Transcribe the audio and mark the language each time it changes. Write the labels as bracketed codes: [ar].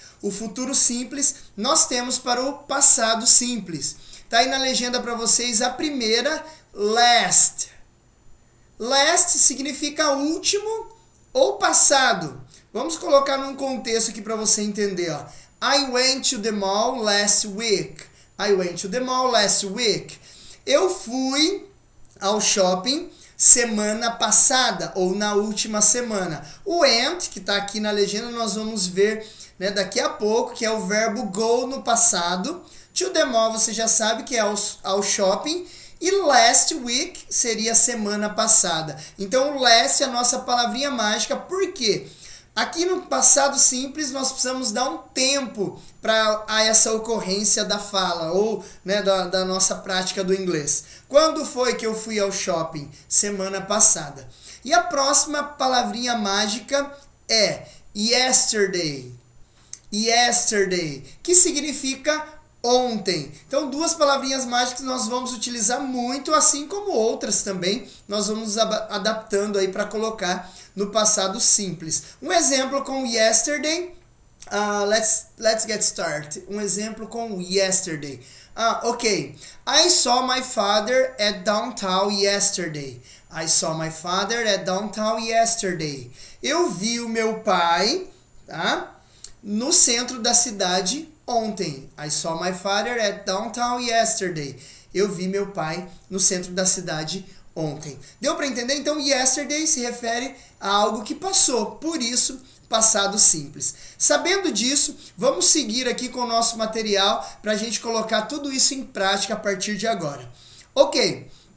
[pt] O futuro simples nós temos para o passado simples. Tá aí na legenda para vocês a primeira, last. Last significa último ou passado. Vamos colocar num contexto aqui para você entender, ó. [en] I went to the mall last week. I went to the mall last week. [pt] Eu fui ao shopping semana passada ou na última semana. O went, que está aqui na legenda, nós vamos ver, né, daqui a pouco, que é o verbo go no passado. [en] To the mall [pt] você já sabe que é ao shopping. E last week seria semana passada. Então, last é a nossa palavrinha mágica. Por quê? Aqui no passado simples, nós precisamos dar um tempo para essa ocorrência da fala, ou, né, da nossa prática do inglês. Quando foi que eu fui ao shopping? Semana passada. E a próxima palavrinha mágica é yesterday. Yesterday, que significa ontem. Então, duas palavrinhas mágicas nós vamos utilizar muito, assim como outras também. Nós vamos adaptando aí para colocar no passado simples. Um exemplo com yesterday. [en] Let's get started. [pt] Um exemplo com yesterday. Ok. [en] I saw my father at downtown yesterday. I saw my father at downtown yesterday. [pt] Eu vi o meu pai, tá, no centro da cidade ontem. [en] I saw my father at downtown yesterday. [pt] Eu vi meu pai no centro da cidade ontem. Deu para entender? Então, yesterday se refere a algo que passou. Por isso, passado simples. Sabendo disso, vamos seguir aqui com o nosso material para a gente colocar tudo isso em prática a partir de agora. Ok.